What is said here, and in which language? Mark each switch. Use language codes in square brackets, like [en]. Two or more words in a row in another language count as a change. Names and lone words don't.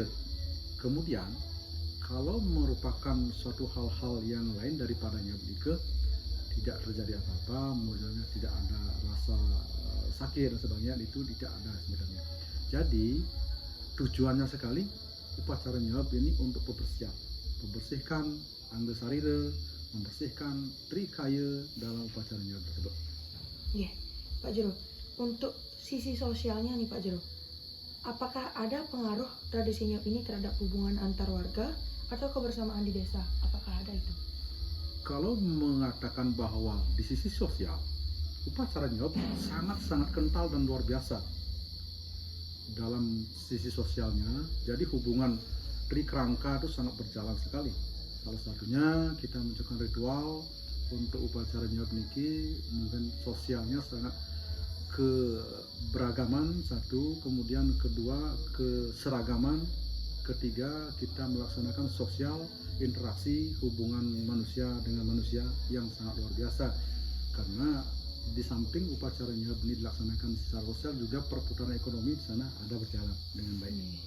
[id] Kemudian kalau merupakan suatu hal-hal yang lain daripada nyop nike, tidak terjadi apa-apa, modalnya tidak ada rasa sakit dan sebagainya, itu tidak ada sebenarnya. Jadi tujuannya sekali upacara nyop ini untuk membersihkan angga sarira, membersihkan trikaya dalam upacara nyop tersebut. Iya, Pak Jero. Untuk sisi sosialnya nih Pak Jero, apakah ada pengaruh tradisi nyop ini terhadap hubungan antar warga atau kebersamaan di desa? Apakah ada itu? Kalau mengatakan bahwa di sisi sosial, upacara nyop sangat-sangat kental dan luar biasa dalam sisi sosialnya. Jadi hubungan trikrangka itu sangat berjalan sekali. Salah satunya kita menjalankan ritual untuk upacara nyop niki, mungkin sosialnya sangat keberagaman satu, kemudian kedua keseragaman, ketiga kita melaksanakan sosial interaksi hubungan manusia dengan manusia yang sangat luar biasa. Karena di samping upacara nyop ini dilaksanakan secara sosial, juga perputaran ekonomi di sana ada berjalan dengan baik.